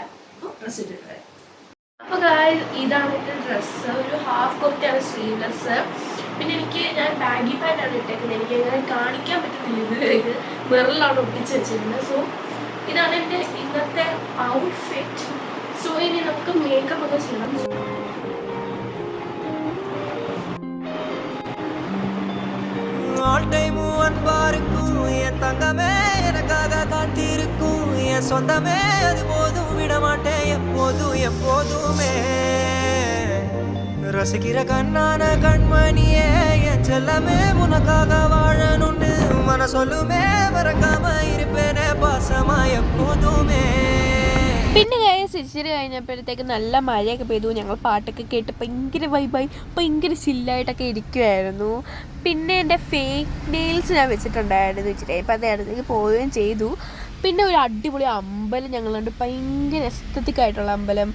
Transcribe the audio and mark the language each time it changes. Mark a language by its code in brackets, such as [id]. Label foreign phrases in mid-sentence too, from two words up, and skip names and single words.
[ml] അപ്പോൾ ഡ്രസ്സ് ഇട്ടിട്ട് വരാം. അപ്പോൾ ഗായ്സ് ഇതാണ് എൻ്റെ ഡ്രസ്സ്. ഒരു [en] half coatആണ് sleeveless. [ml] പിന്നെ ഞാൻ [en] baggy pantആണ് [ml] ഇട്ടേക്കുന്നത്. എനിക്ക് അങ്ങനെ കാണിക്കാൻ പറ്റുന്നില്ല. ഇത് മിററിലാണ് ഒട്ടിച്ച് വെച്ചിരുന്നത്. സോ ഇതാണ് എൻ്റെ ഇന്നത്തെ ഔട്ട്ഫിറ്റ്. സോ ഇനി നമുക്ക് മേക്കപ്പ് ഒക്കെ ചെയ്യണം. [ta] சொந்தமே அது போதும் விட மாட்டேன் எப்போதுமே ரசிக்கிற கண்ணான கண்மணியே என் செல்லமே உனக்காக வாழணும்னு மன சொல்லுமே மறக்காம இருப்பேனே பாசமா எப்போதுமே. [ml] പിന്നെ ഇച്ചിരി കഴിഞ്ഞപ്പോഴത്തേക്ക് നല്ല മഴയൊക്കെ പെയ്തു. ഞങ്ങൾ പാട്ടൊക്കെ കേട്ട് ഭയങ്കര വൈബായി ഭയങ്കര ചില്ലായിട്ടൊക്കെ ഇരിക്കുമായിരുന്നു. പിന്നെ എൻ്റെ [en] fake nails [ml] ഞാൻ വെച്ചിട്ടുണ്ടായിരുന്നു ഇച്ചിരി. അപ്പം അത് ഇടത്തേക്ക് പോവുകയും ചെയ്തു. പിന്നെ ഒരു അടിപൊളി അമ്പലം ഞങ്ങൾ കണ്ടു. ഭയങ്കര എസ്തറ്റിക് ആയിട്ടുള്ള അമ്പലം.